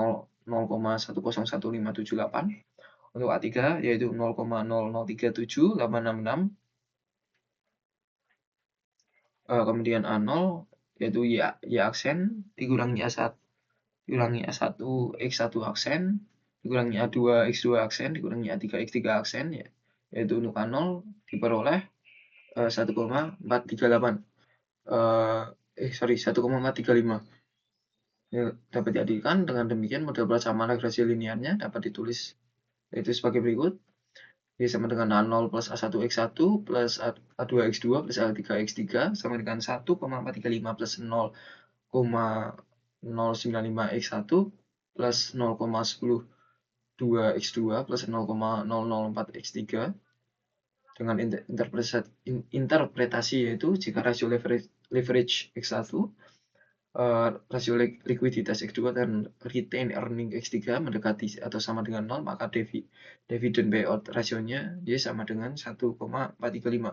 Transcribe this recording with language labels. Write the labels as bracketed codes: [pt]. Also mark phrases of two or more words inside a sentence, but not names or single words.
[id] 0,1011578, untuk A3 yaitu 0,0037866, kemudian A0 yaitu Y aksen dikurangi A1 X1 aksen dikurangi A2 X2 aksen dikurangi A3 X3 aksen, yaitu untuk A0 diperoleh 1,438 1,435. Dapat diartikan dengan demikian model persamaan regresi linearnya dapat ditulis yaitu sebagai berikut. Y sama dengan A0 plus A1 X1 plus A2 X2 plus A3 X3 sama dengan 1,435 plus 0,095 X1 plus 0,102 X2 plus 0,004 X3 dengan interpretasi yaitu jika rasio leverage X1, rasio likuiditas X2 dan [en] retain earning [id] X3 mendekati atau sama dengan 0, maka [en] dividend payout [id] rasionya Y sama dengan 1,435.